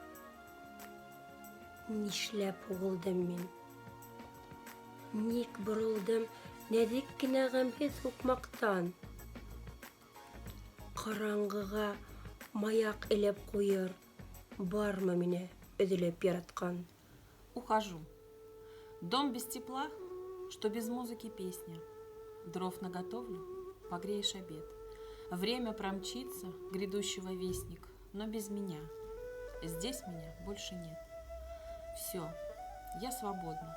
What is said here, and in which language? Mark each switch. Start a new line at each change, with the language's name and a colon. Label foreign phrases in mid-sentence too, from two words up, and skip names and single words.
Bashkir: Нишләп һуғылдым мин? Ник боролдым нәҙек кенә ғәмһеҙ һуҡмаҡтан? Ҡараңғыға маяҡ элеп ҡуйыр бармы мине өҙөлөп яратҡан?
Russian: Ухожу. Дом без тепла, что без музыки песня. Дров наготовлю, погреешь обед. Время промчится, грядущего вестник, но без меня. Здесь меня больше нет. Все, я свободна.